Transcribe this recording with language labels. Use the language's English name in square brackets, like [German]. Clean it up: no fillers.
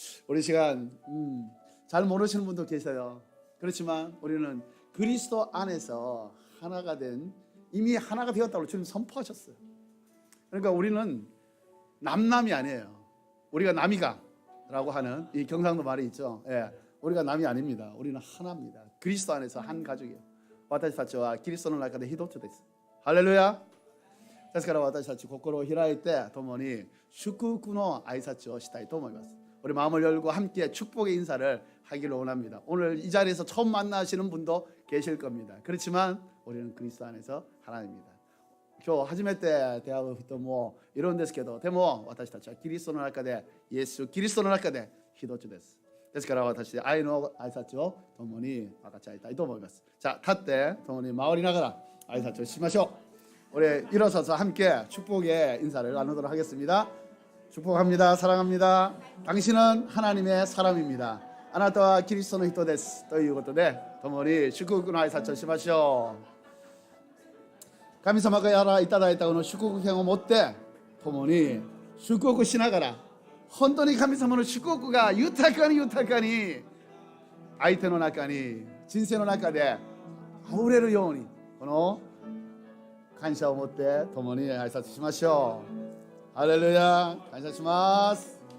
[Korean] 우리 시간 잘 모르시는 분도 계세요. 그렇지만 우리는 그리스도 안에서 하나가 된 이미 하나가 되었다고 주님 선포하셨어요. 그러니까 우리는 남남이 아니에요. 우리가 남이가라고 하는 이 경상도 말이 있죠. 예, 우리가 남이 아닙니다. 우리는 하나입니다. 그리스도 안에서 한 가족이에요. [Japanese] 私たちはキリストの中で一つです。ハレルヤ。ですから私たち心を開いて共に祝福の挨拶をしたいと思います。 [Korean] 우리 마음을 열고 함께 축복의 인사를 하기를 원합니다. 오늘 이 자리에서 처음 만나시는 분도 계실 겁니다. 그렇지만 우리는 그리스도 안에서 하나입니다. [Japanese] 今日初めて出会う人もいるんですけど、でも私たちはキリストの中でイエス・キリストの中で一つです。ですから私愛の挨拶を共に分かち合いたいと思います。 자, 立って共に回りながら挨拶をしましょう。 [Korean] 우리 일어서서 함께 축복의 인사를 나누도록 하겠습니다. 축복합니다. 사랑합니다. 당신은 하나님의 사람입니다. [Japanese] あなたはキリストの人ですということで共に祝福の挨拶をしましょう。神様からいただいたこの祝福券を持って共に祝福しながら本当に神様の祝福が豊かに豊かに相手の中に人生の中で溢れるようにこの感謝を持って共に挨拶しましょう。ハレルヤ、感謝します。